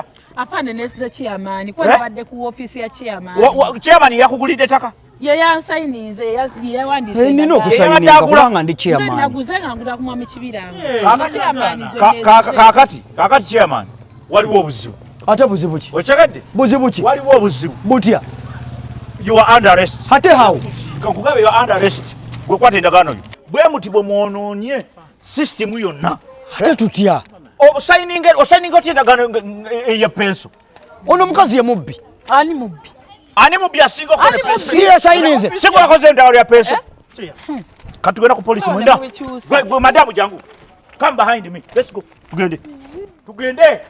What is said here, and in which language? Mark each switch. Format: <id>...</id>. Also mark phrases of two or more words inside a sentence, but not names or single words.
<lg>afande nesize chairman kuba nabadde ku office ya chairman chairman yakugulidde ettaka yansayinize yawandiise nina okusayininga kubanga ndi chairman naguze nga ngula ku mwami Kibirango kaakati chairman waliwo obuzibu ate buzibu ki okitegedde buzibu ki waliwo obuzibu butya</lg> <en>you are under arrest</en> <lg>ate hawo kankugabe</lg> <en>you are under arrest</en> <lg>gwe kwata endagaano yo bwe muti bwe mwonoonye system yonna ate tutya osayininga otya endagaano eya penso ono omukazi ye mubbi ani mubbi asinga okola si yasayinize sikolakoze endagaano ya penso katugenda ku polisi mwenda gwe madamu jangu</lg> <en>come behind me let's go</en> <lg>tugende</lg>